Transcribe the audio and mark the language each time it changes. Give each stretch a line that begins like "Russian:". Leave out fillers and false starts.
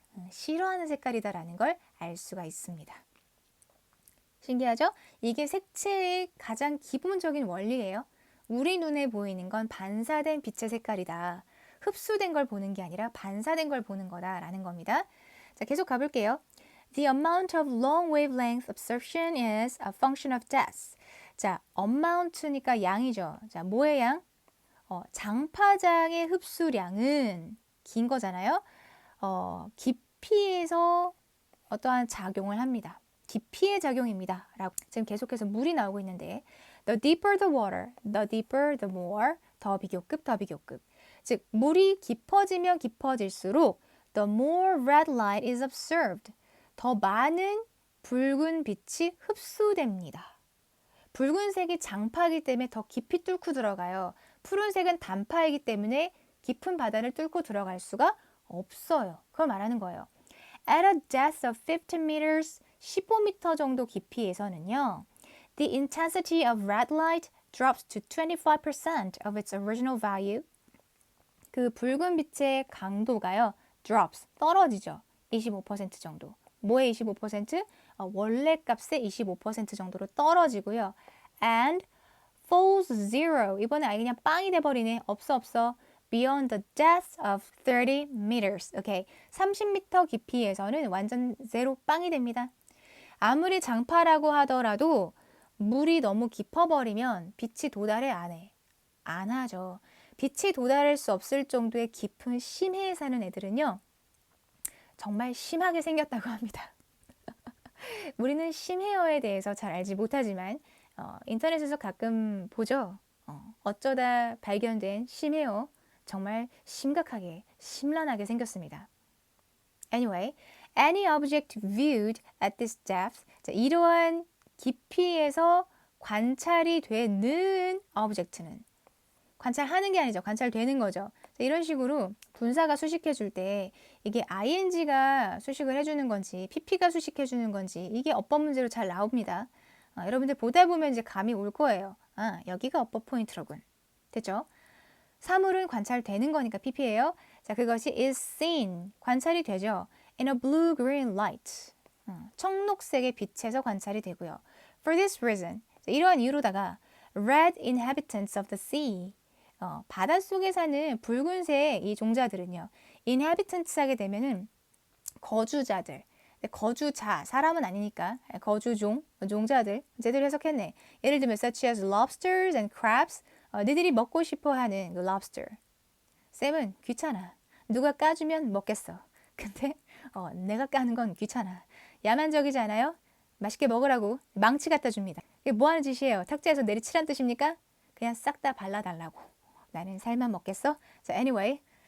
Korean: 싫어하는 색깔이다라는 걸 알 수가 있습니다. 신기하죠? 이게 색채의 가장 기본적인 원리예요. 우리 눈에 보이는 건 반사된 빛의 색깔이다. 흡수된 걸 보는 게 아니라 반사된 걸 보는 거다라는 겁니다. 자, 계속 가볼게요.
English: The amount of long wavelength absorption is a function of depth.
Korean: 자, amount니까 양이죠. 자, 뭐의 양? 장파장의 흡수량은 긴 거잖아요. 깊이에서 어떠한 작용을 합니다. 깊이의 작용입니다. 라고 지금 계속해서 물이 나오고 있는데
English: the deeper the water, the deeper the more,
Korean: 더 비교급, 더 비교급. 즉, 물이 깊어지면 깊어질수록
English: the more red light is observed.
Korean: 더 많은 붉은 빛이 흡수됩니다. 붉은색이 장파이기 때문에 더 깊이 뚫고 들어가요. 푸른색은 단파이기 때문에 깊은 바다를 뚫고 들어갈 수가 없어요. 그걸 말하는 거예요.
English: At a depth of 15 meters,
Korean: 15m 정도 깊이에서는요.
English: The intensity of red light drops to 25% of its original value.
Korean: 그 붉은 빛의 강도가요. drops, 떨어지죠. 25% 정도. 뭐의 25%? 원래 값의 25% 정도로 떨어지고요.
English: And falls zero.
Korean: 이번에 아예 그냥 빵이 돼버리네. 없어.
English: Beyond the depth of 30 meters. 오케이.
Korean: 30m 깊이에서는 완전 제로 빵이 됩니다. 아무리 장파라고 하더라도 물이 너무 깊어버리면 빛이 도달해 안 해? 안 하죠. 빛이 도달할 수 없을 정도의 깊은 심해에 사는 애들은요. 정말 심하게 생겼다고 합니다. 우리는 심해어에 대해서 잘 알지 못하지만 인터넷에서 가끔 보죠. 어쩌다 발견된 심해어 정말 심각하게 심란하게 생겼습니다.
English: Anyway, any object viewed at this depth.
Korean: 자, 이러한 깊이에서 관찰이 되는 object는 관찰하는 게 아니죠. 관찰되는 거죠. 자, 이런 식으로 분사가 수식해 줄 때 이게 ing가 수식을 해주는 건지 pp가 수식해 주는 건지 이게 어법 문제로 잘 나옵니다. 여러분들 보다 보면 이제 감이 올 거예요. 여기가 어법 포인트로군. 됐죠? 사물은 관찰되는 거니까 pp예요. 자, 그것이
English: is seen.
Korean: 관찰이 되죠.
English: In a blue-green light.
Korean: 청록색의 빛에서 관찰이 되고요.
English: For this reason.
Korean: 자, 이러한 이유로다가
English: red inhabitants of the sea.
Korean: 바닷속에 사는 붉은색 이 종자들은요. inhabitants 하게 되면은 거주자들. 거주자, 사람은 아니니까 거주종, 종자들. 제대로 해석했네. 예를 들면
English: such as lobsters and crabs.
Korean: 너희들이 먹고 싶어하는 그 lobster. 쌤은 귀찮아. 누가 까주면 먹겠어. 근데 내가 까는 건 귀찮아. 야만적이지 않아요? 맛있게 먹으라고 망치 갖다 줍니다. 이게 뭐 하는 짓이에요? 탁자에서 내리치란 뜻입니까? 그냥 싹 다 발라달라고. 나는 살만 먹겠어? 자, anyway.